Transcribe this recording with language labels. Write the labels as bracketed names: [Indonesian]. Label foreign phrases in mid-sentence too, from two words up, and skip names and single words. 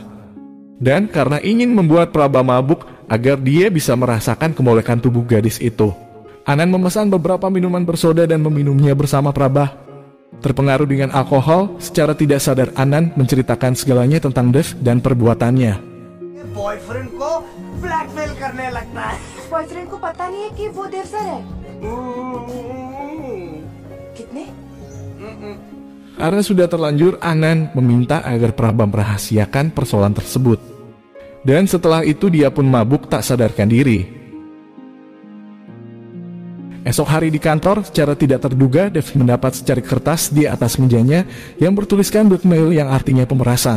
[Indonesian] Dan karena ingin membuat Praba mabuk agar dia bisa merasakan kemolekan tubuh gadis itu, Anan memesan beberapa minuman bersoda dan meminumnya bersama Praba. Terpengaruh dengan alkohol, secara tidak sadar Anan menceritakan segalanya tentang Dev dan perbuatannya. [Hindi] बॉयफ्रेंड को ब्लैकमेल करने लगता है। बॉयफ्रेंड को पता नहीं है कि वो देव सर है। कितने? [Indonesian] Karena sudah terlanjur, Anan meminta agar Praba merahasiakan persoalan tersebut. Dan setelah itu dia pun mabuk tak sadarkan diri. Esok hari di kantor, secara tidak terduga Dev mendapat secari kertas di atas mejanya yang bertuliskan blackmail yang artinya pemerasan.